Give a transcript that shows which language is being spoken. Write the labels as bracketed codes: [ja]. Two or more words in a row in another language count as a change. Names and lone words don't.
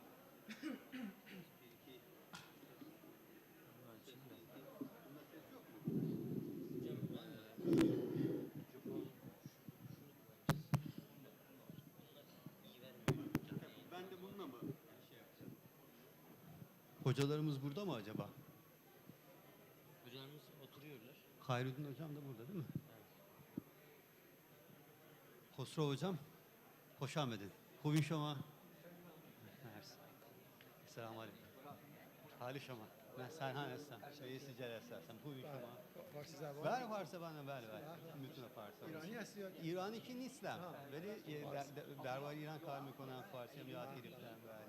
[tr] Ben de bununla mı şey yapacağım? Hocalarımız burada mı acaba? Hocalarımız oturuyorlar. Hayruddin hocam da burada değil mi? Hosro hocam, hoş geldin. [fa] خوبی شما؟ مرسی. سلام علیکم. حال شما؟ من سرهان هستم. رئیس جلسه هستم. خوبی شما؟ فارسی زبان؟ بله فارسی زبانم بله میتونم فارسی. ایرانی هستی یا؟ ایرانی که نیستم ولی درباره ایران کار میکنم فارسی هم یاد گرفتم بله.